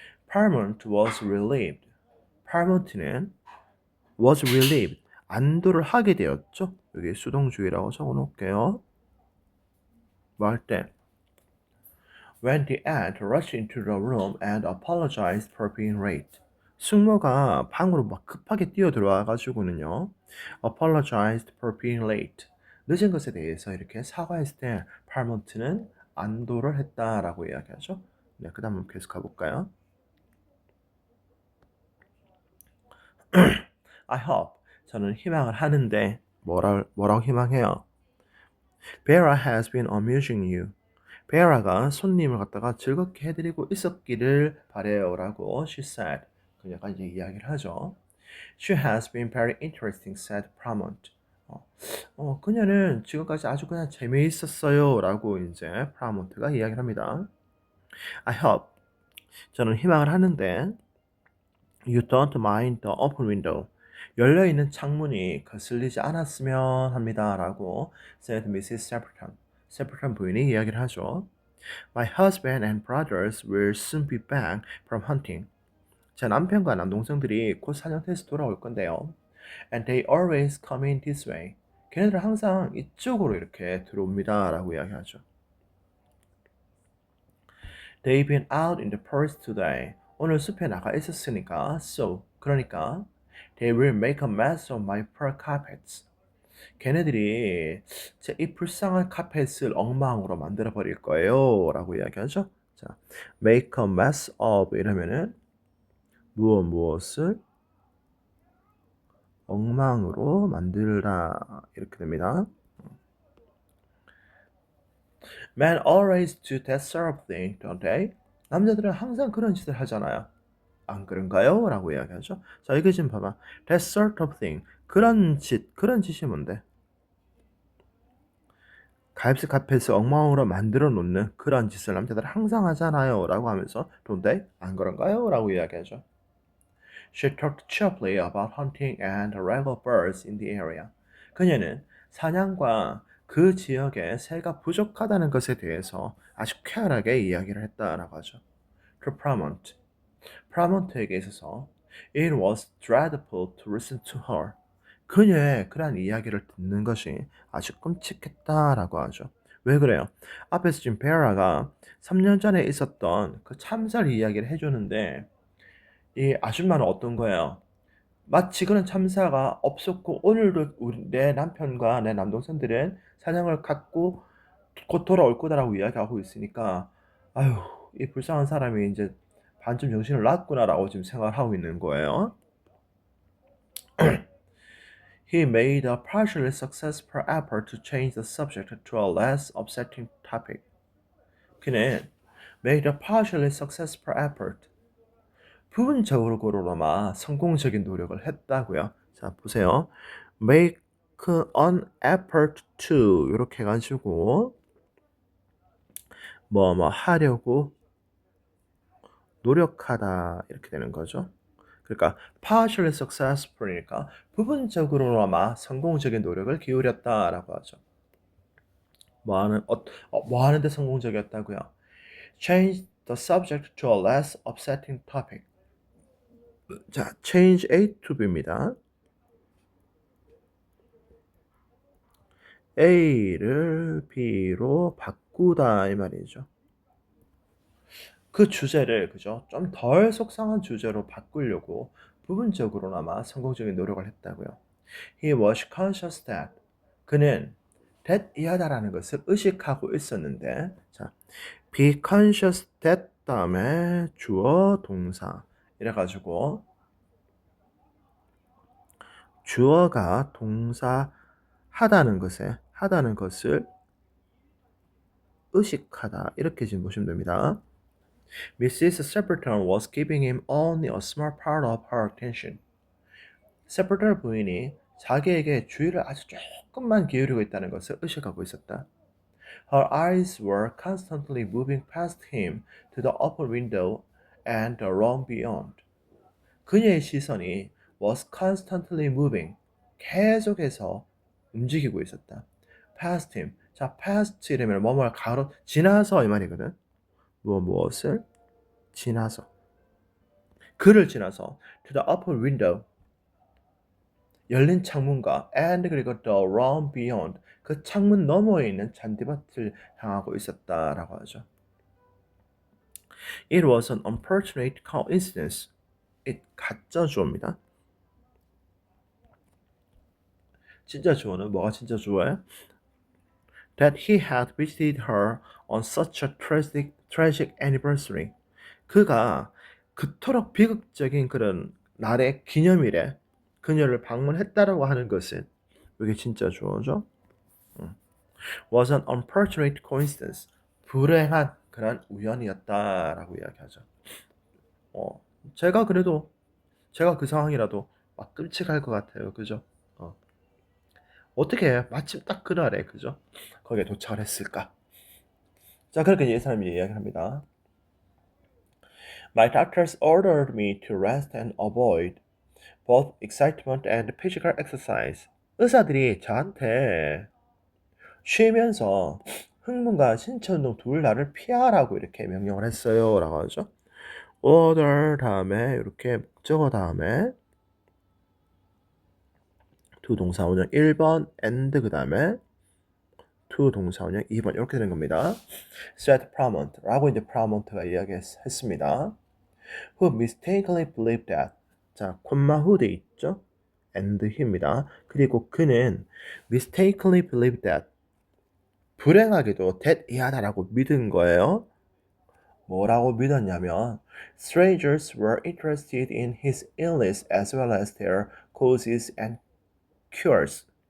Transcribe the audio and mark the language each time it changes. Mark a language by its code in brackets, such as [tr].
[en] Paramount was relieved. Paramount는 was relieved. [ko] 안도를 하게 되었죠. 여기 수동주의라고 적어 놓을게요. 뭐 할 때 [en] When the aunt rushed into the room and apologized for being late. [ko] 숙모가 방으로 막 급하게 뛰어 들어와 가지고는요. [en] apologized for being late. [ko] 늦은 것에 대해서 이렇게 사과했을 때 Paramount는 안도를 했다라고 이야기하죠. 네, 그다음 계속 가볼까요? [en] I hope. [ko] 저는 희망을 하는데 뭐라고 희망해요? [en] Vera has been amusing you. [ko] 베라가 손님을 갖다가 즐겁게 해드리고 있었기를 바래요라고 [en] she said. [ko] 그녀가 이제 이야기를 하죠. [en] She has been very interesting, said Pramont. [ko] 그녀는 지금까지 아주 그냥 재미있었어요라고 이제 프라몬트가 이야기를 합니다. [en] I hope. [ko] 저는 희망을 하는데 [en] You don't mind the open window. [ko] 열려있는 창문이 거슬리지 않았으면 합니다라고 [en] said Mrs. Stapleton. [ko] 스태플턴 부인이 이야기를 하죠. [en] My husband and brothers will soon be back from hunting. [ko] 제 남편과 남동생들이 곧 사냥터에서 돌아올 건데요. [en] And they always come in this way. [ko] 걔네들 항상 이쪽으로 이렇게 들어옵니다라고 이야기하죠. [en] They've been out in the forest today. [ko] 오늘 숲에 나가 있었으니까, [en] so [ko] 그러니까 [en] they will make a mess of my fur carpets. [ko] 걔네들이 이 불쌍한 카펫을 엉망으로 만들어 버릴 거예요 라고 이야기하죠. 자, [en] make a mess of [ko] 이러면은 무엇을 엉망으로 만들다 이렇게 됩니다. [en] Men always do that sort of thing, don't they? [ko] 남자들은 항상 그런 짓을 하잖아요. 안 그런가요? 라고 이야기하죠. 자, 이거 지금 봐봐. [en] That sort of thing. [ko] 그런 짓이 뭔데? 가입식 카펫을 엉망으로 만들어 놓는 그런 짓을 남자들은 항상 하잖아요. 라고 하면서 [en] don't they? [ko] 안 그런가요? 라고 이야기하죠. [en] She talked cheerfully about hunting and regular birds in the area. [ko] 그녀는 사냥과 그 지역에 새가 부족하다는 것에 대해서 아주 쾌활하게 이야기를 했다라고 하죠. [en] To Pramont. [ko] 프라몬트에게 있어서 [en] it was dreadful to listen to her. [ko] 그녀의 그러한 이야기를 듣는 것이 아주 끔찍했다라고 하죠. 왜 그래요? 앞에서 지금 베라가 3년 전에 있었던 그 참사를 이야기를 해주는데 이 아줌마는 어떤 거예요? 마치 그런 참사가 없었고 오늘도 내 남편과 내 남동생들은 사냥을 갖고 곧 돌아올 거다라고 이야기하고 있으니까 아유 이 불쌍한 사람이 이제 반쯤 정신을 놨구나라고 지금 생각을 하고 있는 거예요. [en] He made a partially successful effort to change the subject to a less upsetting topic. [ko] 그는 [en] made a partially successful effort. [ko] 부분적으로나마 성공적인 노력을 했다고요. 자, 보세요. [en] make an effort to [ko] 이렇게 해가지고 뭐 하려고 노력하다 이렇게 되는 거죠. 그러니까 [en] partially successful [ko] 이니까 부분적으로나마 성공적인 노력을 기울였다라고 하죠. 뭐 하는데 성공적이었다고요? [en] Change the subject to a less upsetting topic. [ko] 자, [en] change A to B [ko] 입니다. A를 B로 바꾸다 이 말이죠. 그 주제를 그죠? 좀 덜 속상한 주제로 바꾸려고 부분적으로나마 성공적인 노력을 했다고요. [en] He was conscious that [ko] 그는 that 이하다라는 것을 의식하고 있었는데 자, [en] be conscious that [ko] 다음에 주어 동사 이래가지고 주어가 동사 하다는 것을 의식하다 이렇게 지금 보시면 됩니다. [en] Mrs. Shepperton was giving him only a small part of her attention. [ko] 세퍼턴 부인이 자기에게 주의를 아주 조금만 기울이고 있다는 것을 의식하고 있었다. [en] Her eyes were constantly moving past him to the upper window and the room beyond. [ko] 그녀의 시선이 [en] was constantly moving, [ko] 계속해서 움직이고 있었다. [en] Past him. [ko] 자, past 이러면 뭐뭘 지나서 이 말이거든. 무엇을 지나서. 그를 지나서 [en] to the upper window. [ko] 열린 창문과 [en] and [ko] 그리고 [en] the room beyond. [ko] 그 창문 너머에 있는 잔디밭을 향하고 있었다라고 하죠. [en] It was an unfortunate coincidence. [ko] it 가짜 주어입니다. 진짜 주어는 뭐가 진짜 주어예요? [en] That he had visited her on such a tragic anniversary. [ko] 그가 그토록 비극적인 그런 날의 기념일에 그녀를 방문했다라고 하는 것은 이게 진짜 주어죠. [en] Was an unfortunate coincidence. [ko] 불행한 그런 우연이었다라고 이야기하죠. 제가 그래도 제가 그 상황이라도 막 끔찍할 것 같아요. 그죠? 어떻게 마침 딱 그날에 그죠? 거기에 도착을 했을까? 자, 그렇게 이 사람이 이야기합니다. [en] My doctors ordered me to rest and avoid both excitement and physical exercise. [ko] 의사들이 저한테 쉬면서 흥분과 신체 운동 둘 다를 피하라고 이렇게 명령을 했어요. 라고 하죠. order 다음에 이렇게 목적어 다음에 to 동사원형 1번 and 그 다음에 to 동사원형 2번 이렇게 되는 겁니다. [en] said Pramont [ko] 라고 이제 Pramont가 이야기했습니다. [en] who mistakenly believed that [ko] 자, 콤마 [en] who [ko] 돼 있죠? [en] and he입니다. [ko] 그리고 그는 mistakenly believed that 불행하게도 that 이하다라고 믿은 거예요. [en] 뭐라고 믿었냐면 strangers were interested in his illness as well as their causes and cures.